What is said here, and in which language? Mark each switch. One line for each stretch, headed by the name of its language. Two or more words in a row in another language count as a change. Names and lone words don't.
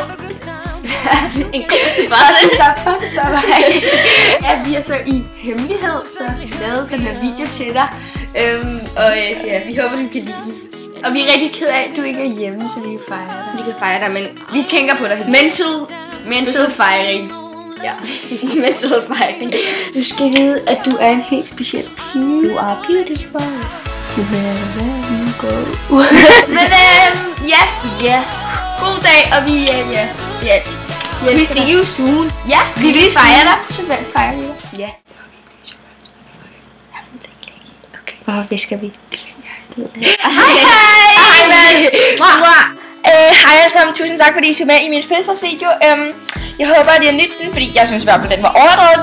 Danish: en god bare ja, vi er så i hemmelighed, så lavet den her video til dig. Og ja, vi håber, du kan lide den. Og vi er rigtig ked af, at du ikke er hjemme, så vi kan fejre dig. Vi kan fejre dig, men vi tænker på dig. Mental fejring. Ja, mental fejring. Du skal vide, at du er en helt speciel pige.
English: You are beautiful. No matter where you go.
Danish: Men ja. God dag, og vi
English: we see you soon.
Danish: Ja, vi vil fejre dig. Så fejrer vi dig. Ja. Okay. Det skal vi. Hej alle sammen, tusind tak fordi I så med i min fødselsdagsvideo. Jeg håber at I har nydt den, fordi jeg synes i hvert fald den var overdrevet god.